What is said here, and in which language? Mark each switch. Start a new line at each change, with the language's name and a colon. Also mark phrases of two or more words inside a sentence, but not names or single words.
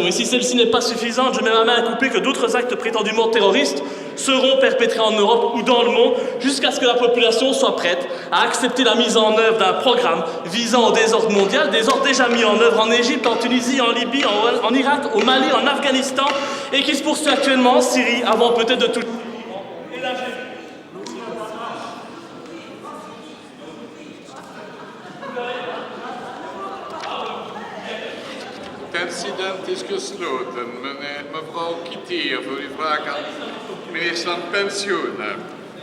French: Et si celle-ci n'est pas suffisante, je mets ma main à couper que d'autres actes prétendument terroristes seront perpétrés en Europe ou dans le monde jusqu'à ce que la population soit prête à accepter la mise en œuvre d'un programme visant au désordre mondial, désordre déjà mis en œuvre en Égypte, en Tunisie, en Libye, en Irak, au Mali, en Afghanistan et qui se poursuit actuellement en Syrie avant peut-être de tout...
Dutch: Het incident is gesloten. Mevrouw Kittier voor uw vraag aan minister van Pensioen.